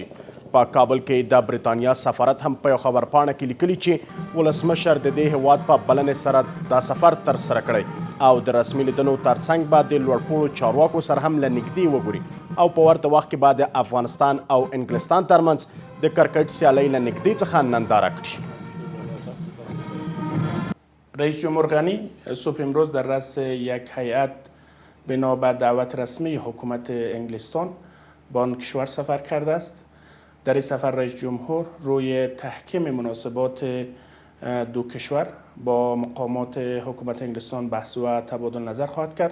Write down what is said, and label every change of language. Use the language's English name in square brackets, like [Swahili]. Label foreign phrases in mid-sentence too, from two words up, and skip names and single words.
[Pashto] په کابل کې د بریټانیا سفارت هم په یو خبرپاڼه کې لیکلي چې ولسمشر د دې هیواد په بلنې سره دا سفر ترسره کړی او د رسمي لیدنو ترڅنګ به د لوړپوړو چارواکو سره هم له نږدې وګوري او په ورته وخت کې به د افغانستان او انګلستان ترمنځ د کرکټ سیالۍ له نږدې څخه ننداره کړي. [Persian] رئیس جمهور غنی صبح امروز در رأس یک هیئت بنا به دعوت رسمی حکومت انگلستان به آن کشور سفر کرده است. در این سفر رئیس جمهور روی تحکیم مناسبات 2 کشور با مقامات حکومت انگلستان بحث و تبادل نظر خواهد کرد.